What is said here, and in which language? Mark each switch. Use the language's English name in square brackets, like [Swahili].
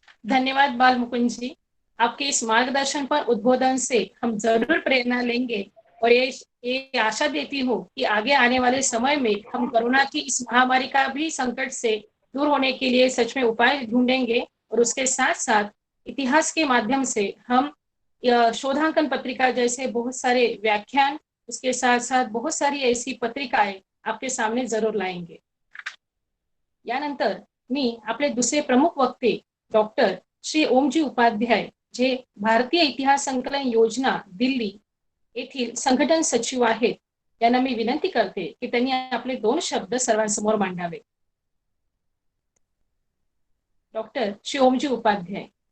[Hindi] धन्यवाद बाल मुकुंद जी, आपके इस मार्गदर्शन पर उद्बोधन से हम जरूर प्रेरणा लेंगे और ये आशा देती हूँ कि आगे आने वाले समय में हम कोरोना की इस महामारी का भी संकट से दूर होने के लिए सच में उपाय ढूंढेंगे और उसके साथ साथ इतिहास के माध्यम से हम शोधांकन पत्रिका जैसे बहुत सारे व्याख्यान, उसके साथ साथ बहुत सारी ऐसी पत्रिकाएं आपके सामने जरूर लाएंगे। [Marathi] यानंतर मी आपले दुसरे प्रमुख वक्ते डॉक्टर श्री ओमजी उपाध्याय, जे भारतीय इतिहास संकलन योजना दिल्ली येथील संघटन सचिव आहेत, यांना मी विनंती करते की त्यांनी आपले 2 शब्द सर्वांसमोर मांडावे। डॉक्टर श्री ओमजी उपाध्याय।